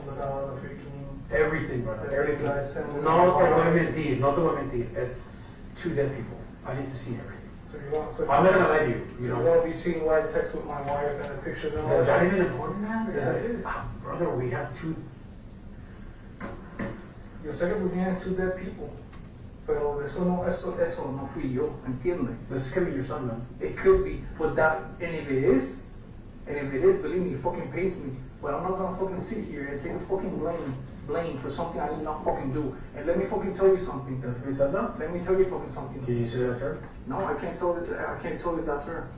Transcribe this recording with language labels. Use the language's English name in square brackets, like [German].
[English] And without the freaking everything, brother. Everything. [Spanish] No te voy a mentir. [English] It's 2 dead people. I need to see everything. I'm not gonna lie to you. You won't be seeing white text with my wife and a picture of them. Is that even important, man? Yes, it is. Brother, we have 2. [Spanish] Yo sé que tú tienes 2 [English] dead people, [Spanish] pero eso no fui yo, ¿entiendes? [English] This could be your son, man. It could be, but and if it is, believe me, it fucking pains me. But I'm not gonna fucking sit here and take the fucking blame for something I did not fucking do. And let me fucking tell you something. That's Grizelda? Let me tell you fucking something. Can you say that's her? No, I can't tell you that's her.